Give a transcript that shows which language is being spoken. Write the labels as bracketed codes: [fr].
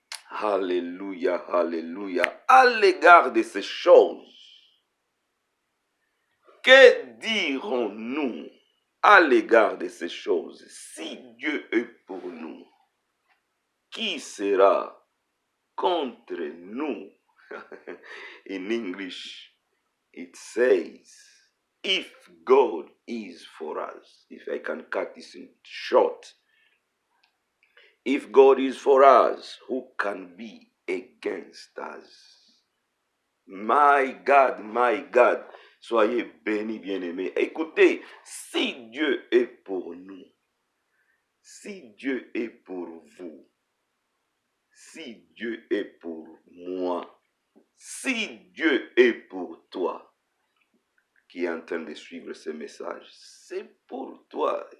[fr] Alléluia, alléluia. À l'égard de ces choses, que dirons-nous à l'égard de ces choses? Si Dieu est pour nous, qui sera contre nous? [en] In English, it says, if God is for us, if I can cut this in short, if God is for us, who can be against us? My God, [fr] soyez bénis, bien-aimés. Écoutez, si Dieu est pour nous, si Dieu est pour vous, si Dieu est pour moi, si Dieu est pour toi, qui est en train de suivre ce message, c'est pour toi.